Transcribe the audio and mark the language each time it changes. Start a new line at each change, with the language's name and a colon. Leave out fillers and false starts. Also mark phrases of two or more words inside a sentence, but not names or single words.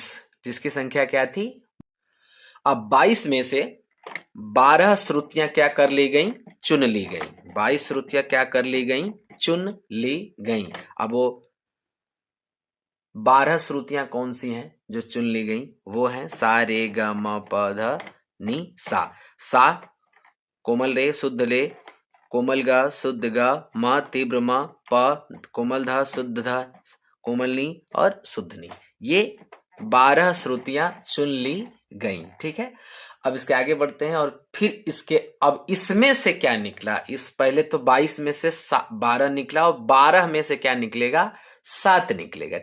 Hindi: जिसकी संख्या क्या थी। अब 22 में से 12 श्रुतियां क्या कर ली गई, चुन ली गई। 22 श्रुतियां क्या कर ली गई? चुन ली गई। अब वो 12 श्रुतियां कौन सी हैं जो चुन ली गई? वो हैं सा रे ग म प ध नि सा। सा कोमल रे शुद्ध ले, कोमल ग शुद्ध ग, म तीव्र म, प कोमल ध शुद्ध ध, कोमल नी और शुद्ध नी। ये 12 श्रुतियां चुन ली गई। ठीक है, अब इसके आगे बढ़ते हैं और फिर अब इसमें से क्या निकला? इस पहले तो 22 में से 12 निकला और 12 में से क्या निकलेगा? 7 निकलेगा।